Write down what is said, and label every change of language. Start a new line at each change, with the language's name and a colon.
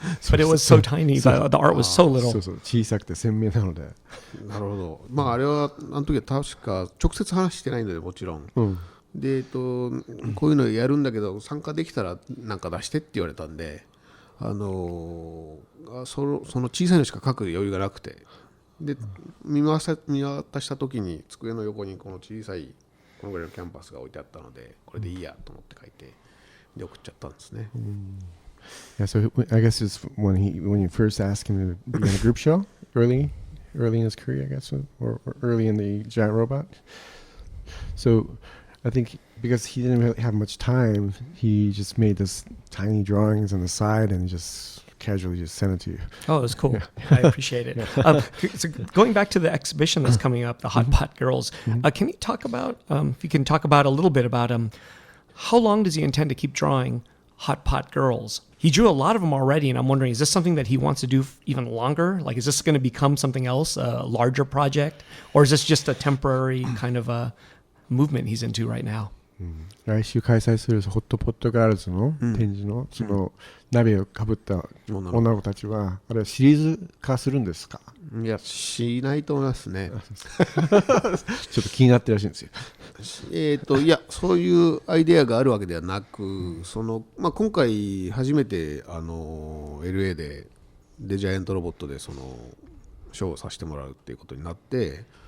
English: But it was so tiny, the art was so little.
Japanese: そうそう小さくて鮮明なので。なるほど。あれはあの時は確か直接話してないのでもちろん。でこういうのやるんだけど参加できたらなんか出してって言われたんで、その小さいのしか書く余裕がなくて、で見渡した時に机の横にこの小さいこのぐらいのキャンパスが置いてあったので、これでいいやと思って書いてで送っちゃったんですね。
English: Yeah, so I guess it's when you first asked him to be in a group show early in his career, I guess, or early in the giant robot. So I think because he didn't really have much time, he just made this tiny drawings on the side and just casually just sent it to you. Oh, it was cool. Yeah. I appreciate it. So going back to the exhibition that's coming up, the Hot Pot Girls, can you talk about, if you can talk about a little bit about how long does he intend to keep drawing Hot Pot Girls? He drew a lot of them already, and I'm wondering, is this something that he wants to do even longer? Like, is this going to become something else, a larger project? Or is this just a temporary kind of a movement he's into right now?
Japanese: 来週開催するホットポットガールズの展示のその鍋をかぶった女の子たちはあれはシリーズ化するんですか？いやしないと思いますね。ちょっと気になってるらしいんですよ。いやそういうアイデアがあるわけではなく、今回初めてLA でジャイアントロボットでそのショーをさせてもらうっていうことになって、